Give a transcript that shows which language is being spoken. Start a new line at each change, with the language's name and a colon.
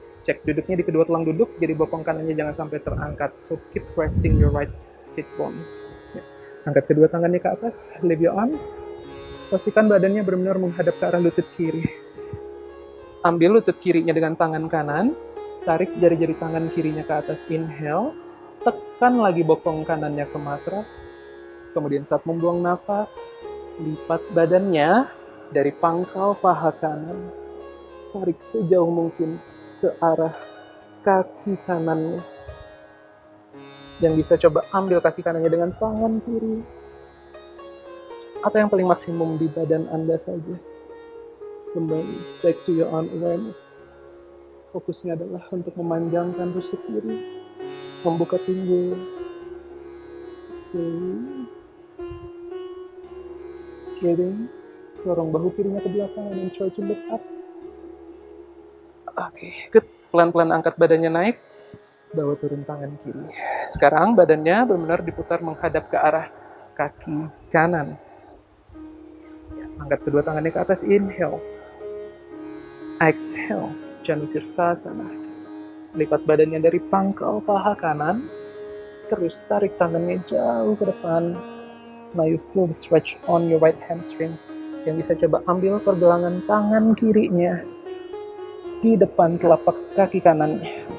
Indonesian: Cek duduknya di kedua tulang duduk, jadi bokong kanannya jangan sampai terangkat.
English: So keep resting your right sit bone.
Indonesian: Angkat kedua tangannya ke atas,
English: lift your arms.
Indonesian: Pastikan badannya benar-benar menghadap ke arah lutut kiri. Ambil lutut kirinya dengan tangan kanan, tarik jari-jari tangan kirinya ke atas, inhale. Tekan lagi bokong kanannya ke matras. Kemudian saat membuang nafas, lipat badannya, Dari pangkal paha kanan, tarik sejauh mungkin ke arah kaki kanannya. Yang bisa coba ambil kaki kanannya dengan tangan kiri. Atau yang paling maksimum di badan Anda saja.
English: Kembali, back to your own awareness.
Indonesian: Fokusnya adalah untuk memanjangkan rusuk kiri, membuka pinggul. Kidding. Dorong bahu kirinya ke belakang
English: and try to look up.
Indonesian: Oke, good. Pelan-pelan angkat badannya naik, bawa turun tangan kiri. Sekarang badannya benar-benar diputar menghadap ke arah kaki kanan. Angkat kedua tangannya ke atas, inhale. Exhale, Janu Sirsasana. Lipat badannya dari pangkal paha kanan, terus tarik tangannya jauh ke depan.
English: Now you feel the stretch on your right hamstring.
Indonesian: Yang bisa coba ambil pergelangan tangan kirinya di depan telapak kaki kanannya.